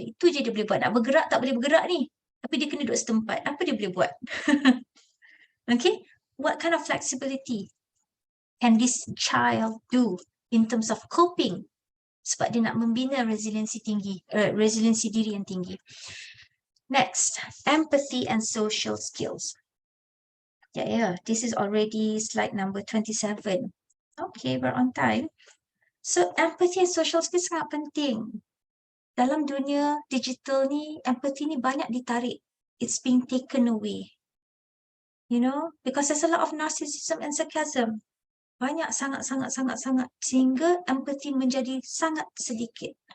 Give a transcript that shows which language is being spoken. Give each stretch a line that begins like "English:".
Malay: Itu je dia boleh buat. Nak bergerak tak boleh bergerak ni. Tapi dia kena duduk setempat. Apa dia boleh buat? Okay?
English: What kind of flexibility can this child do in terms of coping?
Malay: Sebab dia nak membina resiliensi tinggi, resiliensi diri yang tinggi.
English: Next, empathy and social skills. Yeah, this is already slide number 27. Okay, we're on time. So, empathy and social skills
Malay: sangat penting. Dalam dunia digital ni, empathy ni banyak ditarik.
English: It's being taken away. You know, because there's a lot of narcissism and sarcasm.
Malay: Banyak, sangat. Sehingga empathy menjadi sangat sedikit.